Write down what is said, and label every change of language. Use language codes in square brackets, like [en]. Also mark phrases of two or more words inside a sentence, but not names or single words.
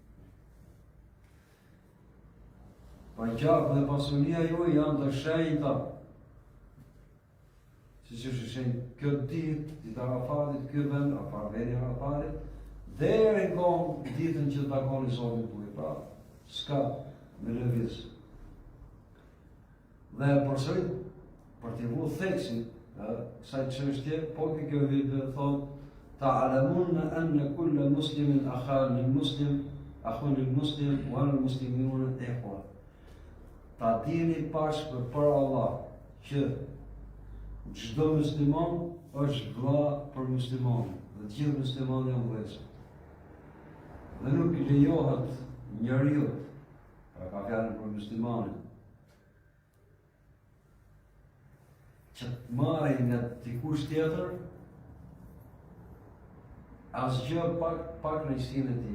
[sq] Pa gjakë dhe pasunia ju janë të shenjta, si që shenjë këtë ditë Arafatit, këtë vend, veni Arafatit, deri në kohë ditën që të takoni Zotin tuaj, pra, s'ka me lëviz. Dhe përsërit, për t'i vu theksin, kësaj çështje, po kjo hutbë thotë, [ar] تعلمن أن كل مسلم أخ للمسلم والمسلمون إخوة. [sq] Ta dini bashkë për Allah që çdo musliman është vëlla për muslimanin, dhe të gjithë muslimanët janë vëllezër. Dhe nuk lejohet njeriu, pra ka fjalën për muslimanin, që të marrë nga dikush tjetër asgjë pak në isinë e tij.